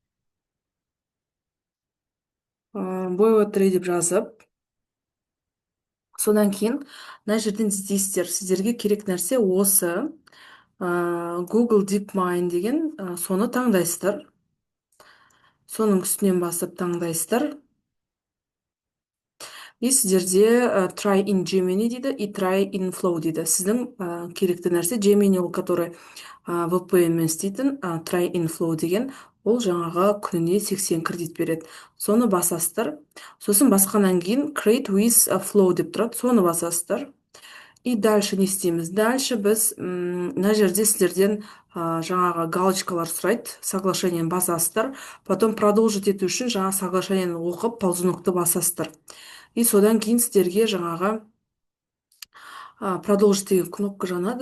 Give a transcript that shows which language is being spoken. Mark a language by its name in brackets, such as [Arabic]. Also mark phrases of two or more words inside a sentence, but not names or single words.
[Kazakh] BO3 деп жазып, содан кейін мына жерден іздейсіздер. Сіздерге керек нәрсе осы Google DeepMind деген соны таңдайсыздар. Соның үстінен басып таңдайсыздар. И сіздерде [English] try in Gemini [Kazakh] дейді и [English] try in Flow [Kazakh] дейді. Сіздің керекті нәрсе Gemini, ол который VPN мен істейтін, [English] try in Flow [Kazakh] деген, ол жаңағы күніне 80 кредит береді. Соны басасыздар. Сосын басқаннан кейін [English] create with Flow [Kazakh] деп тұрады. Соны басасыздар. [Russian] И дальше [Kazakh] не істейміз? Дальше біз мына жерде сіздерден жаңағы галочкалар сұрайды. Соглашениені басасыздар. [Russian] Потом продолжить [Kazakh] ету үшін жаңағы соглашениені оқып, ползунокты басасыздар. И содан кейін сіздерге жаңағы продолжить деген кнопка жанады.